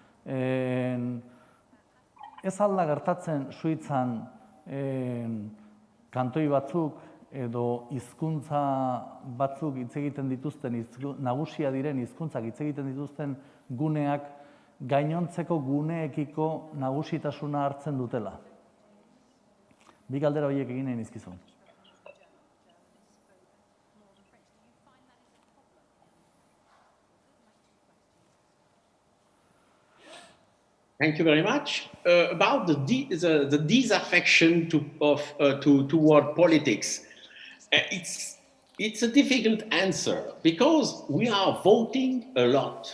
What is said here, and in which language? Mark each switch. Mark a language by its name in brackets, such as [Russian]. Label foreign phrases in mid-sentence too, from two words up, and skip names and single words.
[Basque] Ez alda gertatzen Suitzan kantoi batzuk edo hizkuntza batzuk hitz egiten dituzten, nagusia diren hizkuntzak hitz egiten dituzten guneak gainontzeko guneekiko nagusitasuna hartzen dutela. Bi galdera horiek egin nahi nizkizun. [English] Thank you very much. About the disaffection toward politics, it's a difficult answer because we are voting a lot.